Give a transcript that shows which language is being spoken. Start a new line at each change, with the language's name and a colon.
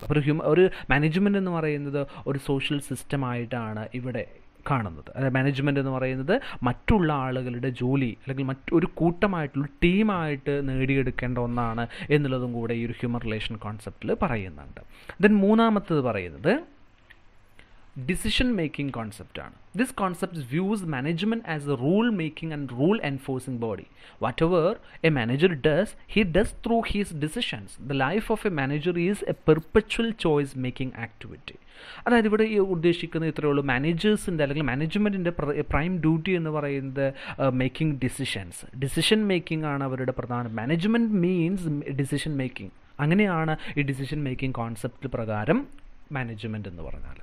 Malayalam: അപ്പോൾ ഒരു മാനേജ്മെൻറ്റ് എന്ന് പറയുന്നത് ഒരു സോഷ്യൽ സിസ്റ്റമായിട്ടാണ് ഇവിടെ കാണുന്നത്. അതായത് മാനേജ്മെൻറ്റ് എന്ന് പറയുന്നത് മറ്റുള്ള ആളുകളുടെ ജോലി, അല്ലെങ്കിൽ മറ്റൊരു കൂട്ടമായിട്ടുള്ള ടീമായിട്ട് നേടിയെടുക്കേണ്ട ഒന്നാണ് എന്നുള്ളതും കൂടെ ഈ ഒരു ഹ്യൂമൻ റിലേഷൻ കോൺസെപ്റ്റിൽ പറയുന്നുണ്ട്. ദെൻ മൂന്നാമത്തത് പറയുന്നത് decision making കോൺസെപ്റ്റാണ്.
English: This concept views management as a rule-making and rule-enforcing body. Whatever a manager does, he does through his decisions. The life of a manager is a perpetual choice-making activity.
Malayalam: അതായത് ഇവിടെ ഉദ്ദേശിക്കുന്നത് ഇത്രയേ ഉള്ളൂ. മാനേജേഴ്സിൻ്റെ അല്ലെങ്കിൽ മാനേജ്മെൻറ്റിൻ്റെ prime duty എന്ന് പറയുന്നത് making decisions. Decision making ആണ് അവരുടെ പ്രധാന.
English: Management means decision making.
Malayalam: അങ്ങനെയാണ് ഈ ഡിസിഷൻ മേക്കിംഗ് കോൺസെപ്റ്റ് പ്രകാരം മാനേജ്മെൻറ്റ് എന്ന് പറഞ്ഞാൽ.